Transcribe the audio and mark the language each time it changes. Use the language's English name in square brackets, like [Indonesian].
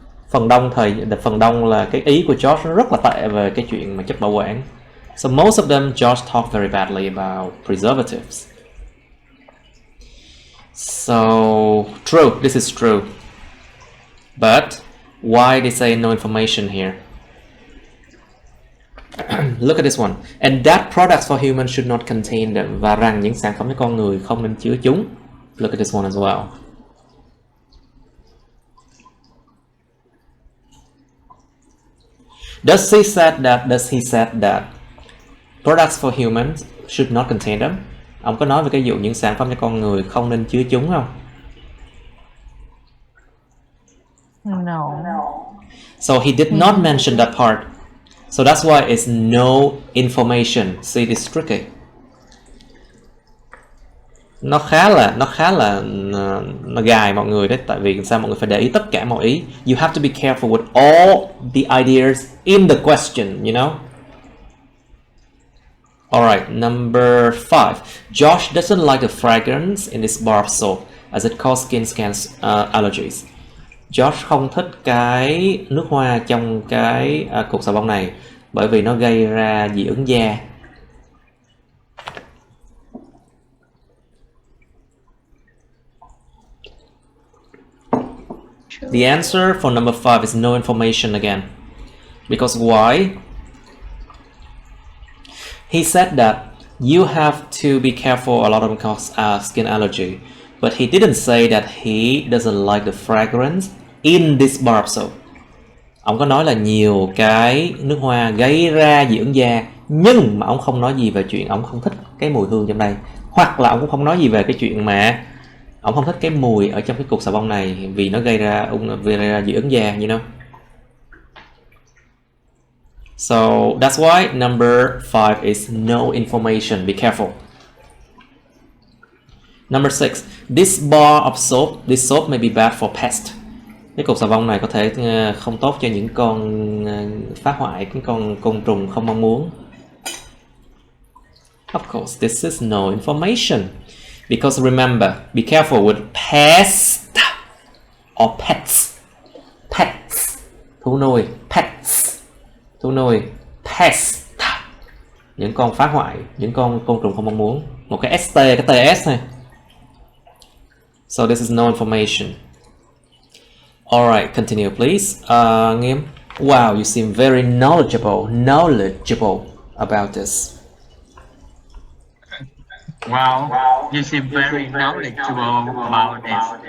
[Vietnamese] Phần đông là cái ý của Josh nó rất là tệ về cái chuyện mà chất bảo quản. [English] So most of them, Josh talked very badly about preservatives. So true, this is true. But why they say no information here? Look at this one. And that products for humans should not contain them. [Vietnamese] Và rằng những sản phẩm cho con người không nên chứa chúng. [English] Look at this one as well. Does he said that products for humans should not contain them? [Vietnamese] Ông có nói về cái vụ những sản phẩm cho con người không nên chứa chúng không? [English] No. So he did not mention that part. So that's why it's no information. See, it's tricky. [Vietnamese] Nó khá là nó gài mọi người đấy, tại vì sao mọi người phải để ý tất cả mọi ý. [English] You have to be careful with all the ideas in the question, you know. Alright, number 5. Josh doesn't like the fragrance in this bar of soap as it causes skin allergies. [Vietnamese] Josh không thích cái nước hoa trong cái cục xà bông này bởi vì nó gây ra dị ứng da. [English] The answer for number 5 is no information again. Because why? He said that you have to be careful, a lot of them cause skin allergy. But he didn't say that he doesn't like the fragrance in this bar of soap. [Vietnamese] Ông có nói là nhiều cái nước hoa gây ra dị ứng da, nhưng mà ông không nói gì về chuyện ông không thích cái mùi hương trong đây. Hoặc là ông cũng không nói gì về cái chuyện mà ông không thích cái mùi ở trong cái cục xà bông này vì nó gây ra dị ứng da, [English] you know. So that's why number 5 is no information. Be careful. Number 6. This bar of soap, this soap may be bad for pests. [Vietnamese] Cái cục xà bông này có thể không tốt cho những con phá hoại, những con côn trùng không mong muốn. [English] Of course, this is no information. Because remember, be careful with pests or pets. [Vietnamese] Pets, thú nuôi. Pets, thú nuôi. Pests, những con phá hoại, những con côn trùng không mong muốn. Một cái ST, cái TS này. [English] So this is no information. Alright, continue please. Nghiêm. Wow, you seem very knowledgeable about this. Well, you seem very knowledgeable about this.